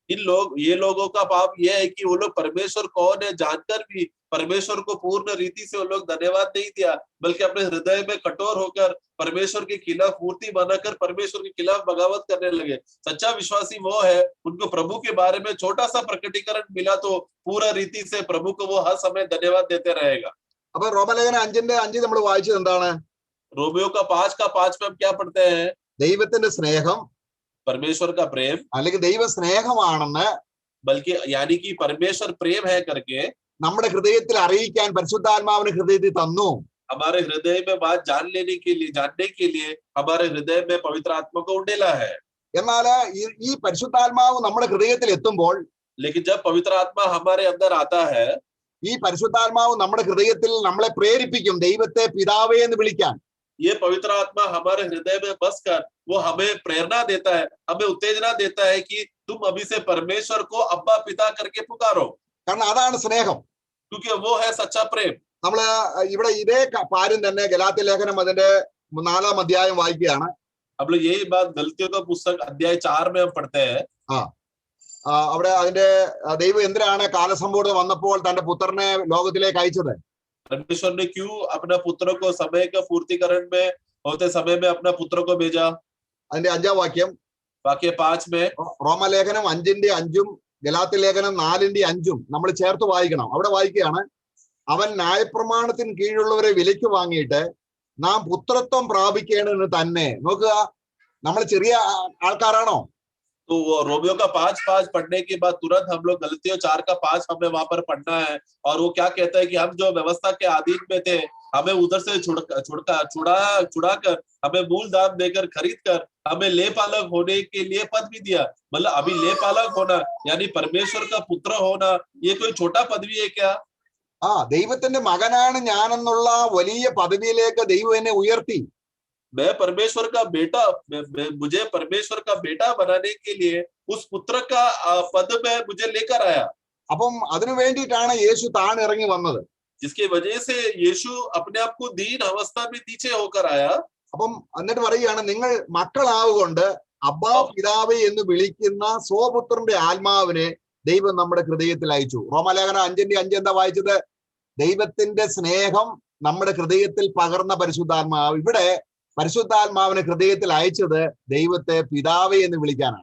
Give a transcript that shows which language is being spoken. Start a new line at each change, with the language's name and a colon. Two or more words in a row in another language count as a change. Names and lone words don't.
Hindi: ये लोगों का पाप यह है कि वो लोग परमेश्वर कौन है जानकर भी परमेश्वर को पूर्ण रीति से वो लोग धन्यवाद नहीं दिया, बल्कि अपने हृदय में कठोर होकर परमेश्वर के खिलाफ मूर्ति बनाकर परमेश्वर के खिलाफ बगावत करने लगे. सच्चा विश्वासी वो है, उनको प्रभु के बारे में छोटा सा प्रकटीकरण मिला तो पूरा रीति से प्रभु को वो हर समय धन्यवाद देते रहेगा.
Malayalam: അപ്പൊ റോമലേഖനം 5:5 നമ്മൾ വായിച്ചത് എന്താണ്?
Hindi: रोमियो का 5:5 में हम क्या पढ़ते हैं?
Malayalam: ദൈവത്തിന്റെ സ്നേഹം,
Hindi: परमेश्वर का प्रेम,
Malayalam: അല്ലെങ്കിൽ ദൈവ സ്നേഹമാണെന്ന്
Hindi: बल्कि यानी कि परमेश्वर प्रेम है करके
Malayalam: നമ്മുടെ ഹൃദയത്തിൽ അറിയിക്കാൻ പരിശുദ്ധാത്മാവിന് ഹൃദയത്തിൽ തന്നു.
Hindi: हमारे हृदय में बात जानने के लिए हमारे हृदय में पवित्र आत्मा को उंडेला है.
Malayalam: എന്നാൽ ഈ പരിശുദ്ധാത്മാവ് നമ്മുടെ ഹൃദയത്തിൽ എത്തുമ്പോൾ,
Hindi: लेकिन जब पवित्र आत्मा हमारे अंदर आता है,
Malayalam: ഈ പരിശുദ്ധാത്മാവ് നമ്മുടെ ഹൃദയത്തിൽ നമ്മളെ പ്രേരിപ്പിക്കും ദൈവത്തെ പിതാവേ എന്ന് വിളിക്കാൻ.
Hindi: ये पवित्र आत्मा हमारे हृदय में बसकर वो हमें प्रेरणा देता है, हमें उत्तेजना देता है कि तुम अभी से परमेश्वर को अब्बा पिता करके पुकारो.
Malayalam: കാരണം അതാണ് സ്നേഹം.
Hindi: क्योंकि वो है सच्चा प्रेम.
Malayalam: നമ്മള് ഇവിടെ ഇതേ കാര്യം തന്നെ ഗലാത്യ ലേഖനം അതിന്റെ 4-ാം അധ്യായം വായിക്കുകയാണ്.
Hindi: अब लोग यही बात गलतियों का पुस्तक अध्याय 4 में हम पढ़ते हैं.
Malayalam: അവിടെ അതിന്റെ ദൈവം എന്തിനാണ് കാലസമ്പൂർണ്ണത വന്നപ്പോൾ തന്റെ പുത്രനെ ലോകത്തിലേക്ക് അയച്ചത്?
Hindi: परमेश्वर ने क्यों अपना पुत्र को समय का पूर्तिकरण में होते समय में अपना पुत्र को भेजा?
Malayalam: അതിന്റെ 5-ാം വാക്യം,
Hindi: वाक्य 5 में,
Malayalam: റോമലേഖനം 5:5 ഗലാത്യ ലേഖനം 4:5 നമ്മൾ ചേർത്ത് വായിക്കണം. അവിടെ വായിക്കുകയാണ്, അവൻ ന്യായപ്രമാണത്തിന് കീഴിലുള്ളവരെ വിലയ്ക്ക് വാങ്ങിയിട്ട് നാം പുത്രത്വം പ്രാപിക്കേണ്ടതിന് തന്നെ. നോക്കുക, നമ്മൾ ചെറിയ ആൾക്കാരാണോ?
Hindi: तो वो रोमियो का 5:5 पढ़ने के बाद तुरंत हम लोग गलतियों 4:5 हमें वहां पर पढ़ना है. और वो क्या कहता है कि हम जो व्यवस्था के अधीन में थे, हमें उधर से छुड़ाकर हमें मूल दाम देकर खरीद कर हमें लेपालक होने के लिए पद भी दिया. मतलब अभी लेपालक होना यानी परमेश्वर का पुत्र होना, ये कोई छोटा पदवी है क्या?
Malayalam: ദൈവത്തിന്റെ മകനാണ് ഞാനെന്നുള്ള വലിയ പദവിയിലേക്ക് ദൈവം എന്നെ ഉയർത്തി.
Hindi: मैं परमेश्वर का बेटा, मुझे परमेश्वर का बेटा बनाने के लिए उस पुत्र का पद में मुझे लेकर आया.
Malayalam: അപ്പം അതിനു വേണ്ടിയിട്ടാണ് യേശു താണിറങ്ങി വന്നത്.
Hindi: जिसकी वजह से यीशु अपने आप को दीन अवस्था में नीचे होकर आया.
Malayalam: അപ്പം എന്നിട്ട് പറയുകയാണ്, നിങ്ങൾ മക്കളാവുകൊണ്ട് അബ്ബാ പിതാവേ എന്ന് വിളിക്കുന്ന സ്വപുത്രന്റെ ആത്മാവിനെ ദൈവം നമ്മുടെ ഹൃദയത്തിൽ അയച്ചു. റോമലേഖനം 5:5 എന്താ വായിച്ചത്? ദൈവത്തിന്റെ സ്നേഹം നമ്മുടെ ഹൃദയത്തിൽ പകർന്ന പരിശുദ്ധാത്മാവ്. ഇവിടെ പരിശുദ്ധാത്മാവിനെ ഹൃദയത്തിൽ അയച്ചത് ദൈവത്തെ പിതാവേ എന്ന് വിളിക്കാനാണ്.